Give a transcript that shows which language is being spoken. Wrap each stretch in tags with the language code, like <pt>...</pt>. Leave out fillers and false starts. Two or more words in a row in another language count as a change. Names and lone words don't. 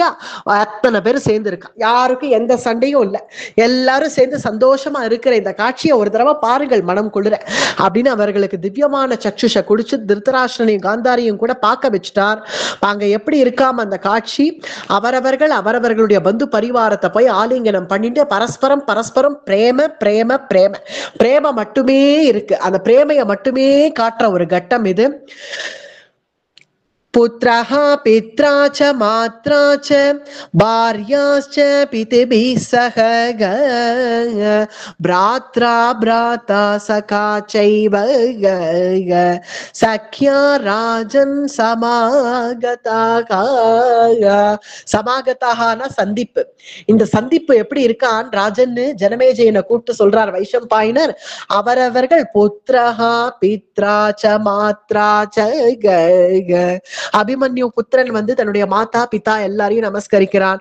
<ta>அத்தனை பேரும் சேர்ந்து இருக்கா, யாருக்கும் எந்த சண்டையும் இல்லை, எல்லாரும் சேர்ந்து சந்தோஷமா இருக்கிற இந்த காட்சியை ஒரு தடவை பாருங்கள் மனம் குளிர அப்படின்னு அவர்களுக்கு திவ்யமான சக்ஷுஷ குடிச்சு திருதராஷ்டிரனையும் காந்தாரியும் கூட பார்க்க வச்சுட்டார். அங்க எப்படி இருக்காம அந்த காட்சி, அவரவர்களுடைய பந்து பரிவாரத்தை போய் ஆலிங்கனம் பண்ணிட்டு பரஸ்பரம் பிரேம பிரேம பிரேம பிரேம மட்டுமே இருக்கு. அந்த பிரேமையை மட்டுமே காட்டுற ஒரு கட்டம் இது.</ta> <sa>पुत्रः पित्रा च मात्रा च भार्याश्च पितृभिः सह भ्रात्रा भ्राता सखा चैव सख्या राजन् சமாகதான சந்திப்பு.</sa> <ta>இந்த சந்திப்பு எப்படி இருக்கான் ராஜன்னு ஜனமேஜயனை கூப்பிட்டு சொல்றார் வைஷம்பாயனர். அவரவர்கள்</ta> <sa>पुत्रः पित्रा च मात्रा च</sa> <ta>அபிமன்யு புத்திரன் வந்து தன்னுடைய மாதா பிதா எல்லாரையும் நமஸ்கரிக்கிறான்.</ta>